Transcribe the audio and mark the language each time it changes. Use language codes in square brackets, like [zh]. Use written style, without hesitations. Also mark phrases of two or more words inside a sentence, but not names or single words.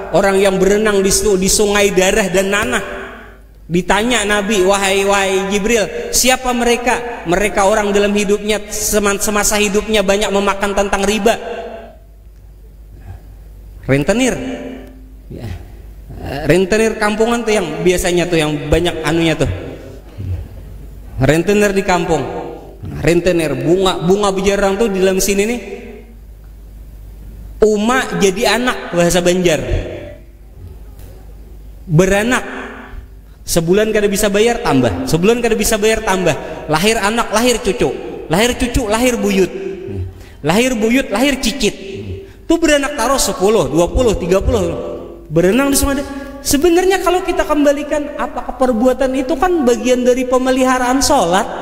[id] Orang yang berenang di sungai darah dan nanah. Ditanya Nabi, wahai Jibril, siapa mereka? Mereka orang dalam hidupnya, semasa hidupnya banyak memakan tentang riba. Rentenir ya. Rentenir kampungan tuh yang biasanya tuh yang banyak anunya tuh. Rentenir di kampung. Rentenir bunga bejarang tuh di dalam sini nih. [bjn] Uma jadi anak bahasa Banjar. [id] Beranak, sebulan kada bisa bayar tambah, sebulan kada bisa bayar tambah, lahir anak, lahir cucu, lahir buyut, lahir cicit. [bjn] Tuh beranak taruh 10, 20, 30 berenang di sungai. [id] Sebenarnya kalau kita kembalikan, apakah perbuatan itu kan bagian dari pemeliharaan sholat?